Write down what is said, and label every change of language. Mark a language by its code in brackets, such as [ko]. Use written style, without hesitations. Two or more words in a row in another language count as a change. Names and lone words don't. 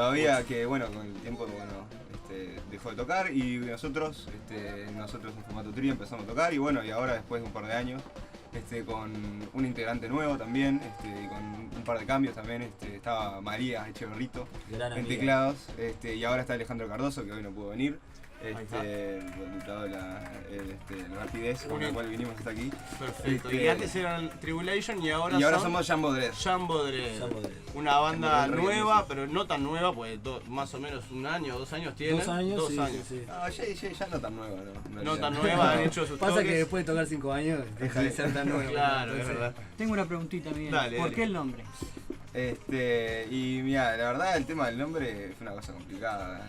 [es] todavía que bueno, con el tiempo dejó de tocar y nosotros en formato trío empezamos a tocar y bueno, y ahora después de un par de años con un integrante nuevo también, y con un par de cambios también, estaba María Echeverrito Gran en amiga. teclados, y ahora está Alejandro Cardoso, que hoy no pudo venir, está. dado la rapidez con la cual vinimos hasta aquí. Perfecto. Y antes eran Tribulation y ahora, Y ahora son somos Jambo Dread. Jambo Dread. Jambo Dread. Una banda Jambo Dread, nueva, sí. pero no tan nueva, pues más o menos 1 año o 2 años tienen. 2 años, 2 sí, años. sí. No, ya no tan nueva, ¿no? En No realidad. tan nueva, han hecho sus Pasa toques. que después de tocar 5 años deja de ser tan nuevo. Claro, es Entonces, verdad. Tengo una preguntita, Miguel. Dale, ¿Por dale. qué el nombre? Y mira, la verdad el tema del nombre fue una cosa complicada.